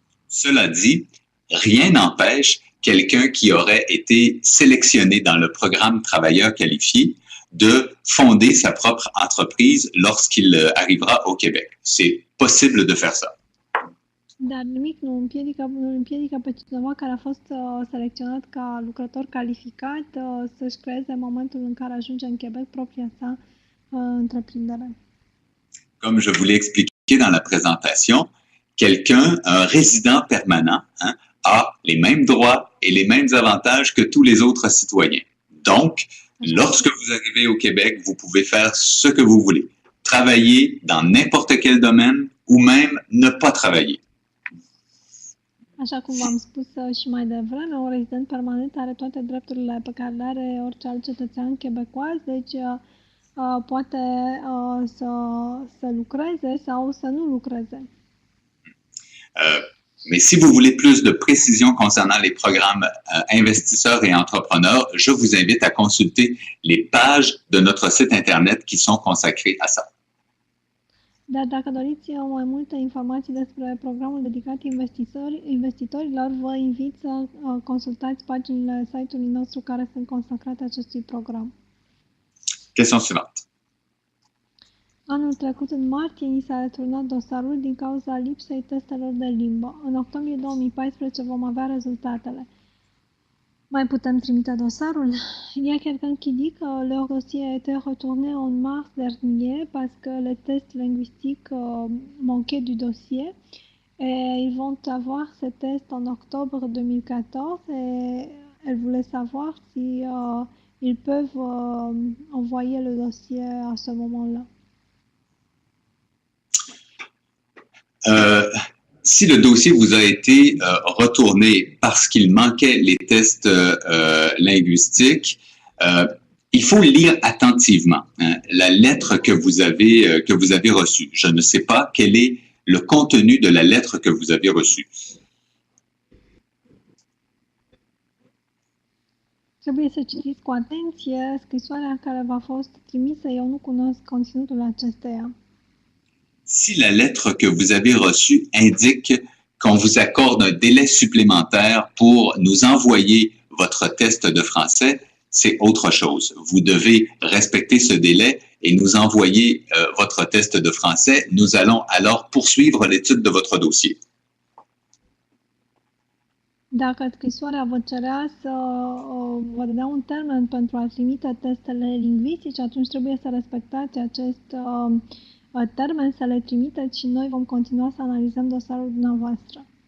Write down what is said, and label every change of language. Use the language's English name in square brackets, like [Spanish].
[French] Cela dit, rien n'empêche quelqu'un qui aurait été sélectionné dans le programme travailleur qualifié de fonder sa propre entreprise lorsqu'il arrivera au Québec. C'est possible de faire ça. [Romanian] Dar nimic nu împiedică pe cineva care a fost selecționat ca lucrător calificat să-și creeze în momentul în care ajunge în Quebec propria sa întreprindere. [French] Comme je vous l'ai expliqué dans la présentation, quelqu'un, un résident permanent, a les mêmes droits et les mêmes avantages que tous les autres citoyens. Donc, lorsque vous arrivez au Québec, vous pouvez faire ce que vous voulez. Travailler dans n'importe quel domaine ou même ne pas travailler. [Romanian] Așa cum v-am spus și mai devreme, un rezident permanent are toate drepturile pe care le are orice alt cetățean quebecois, deci poate să lucreze sau să nu lucreze. [French] Mais si vous voulez plus de précision concernant les programmes investisseurs et entrepreneurs, je vous invite à consulter les pages de notre site Internet qui sont consacrées à ça. [Romanian] Dar dacă doriți mai multe informații despre programul dedicat investitorilor, vă invit să consultați paginile site-ului nostru care sunt consacrate acestui program. [French] Question suivante. [Romanian] Anul trecut, în martie, ni s-a returnat dosarul din cauza lipsei testelor de limbă. În octombrie 2014 vom avea rezultatele. Mai putem trimite dosarul? [French] Il y a quelqu'un qui dit que leur dossier a été retourné en mars dernier parce que les tests linguistiques manquaient du dossier et ils vont avoir ces tests en octobre 2014 et elle voulait savoir si ils peuvent envoyer le dossier à ce moment-là. Si le dossier vous a été retourné parce qu'il manquait les tests linguistiques, il faut lire attentivement la lettre que vous avez reçue. Je ne sais pas quel est le contenu de la lettre que vous avez reçue. [Romanian] Trebuie să citiți cu atenție scrisoarea care v-a fost trimisă. Eu nu cunosc conținutul acesteia. [French] Si la lettre que vous avez reçue indique qu'on vous accorde un délai supplémentaire pour nous envoyer votre test de français, c'est autre chose. Vous devez respecter ce délai et nous envoyer votre test de français. Nous allons alors poursuivre l'étude de votre dossier. [Romanian] Dacă scrisoarea vă cerea să vă dea un termen pentru a trimite testele lingvistice, atunci trebuie să respectați acest termen, să le trimiteți și noi vom continua să analizăm dosarul dumneavoastră.